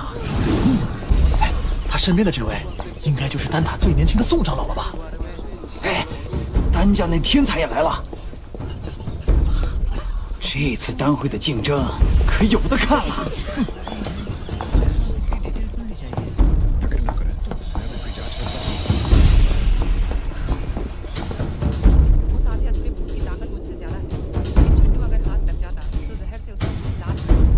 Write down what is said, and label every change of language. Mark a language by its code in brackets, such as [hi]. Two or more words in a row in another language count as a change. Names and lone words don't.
[zh] 哎，他身边的这位应该就是丹塔最年轻的宋长老了吧？哎，丹家那天才也来了，这次丹会的竞争可有的看了。 [hi] उस आधे अधूरे भूत की ताकत मुझसे ज्यादा है, लेकिन झंडू अगर हाथ लग जाता तो जहर से उसका खून लाल हो जाता।